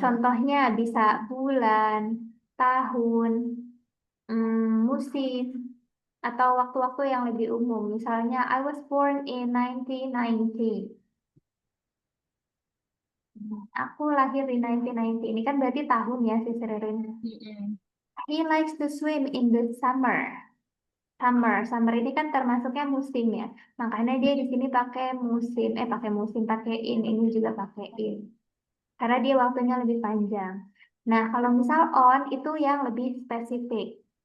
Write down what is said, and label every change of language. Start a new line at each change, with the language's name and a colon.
Indonesian: Contohnya bisa bulan, tahun, musim, atau waktu-waktu yang lebih umum. Misalnya,
English: I was born in 1990.
Indonesian: Aku lahir di 1990. Ini kan berarti tahun ya, si Ririn. Mm-mm.
English: He likes to swim in the summer.
Indonesian: Summer ini kan termasuknya musim ya. Makanya dia di sini pakai musim, pakai musim, pakai in. Ini juga pakai in. Karena dia waktunya lebih panjang. Nah, kalau misal on itu yang lebih spesifik.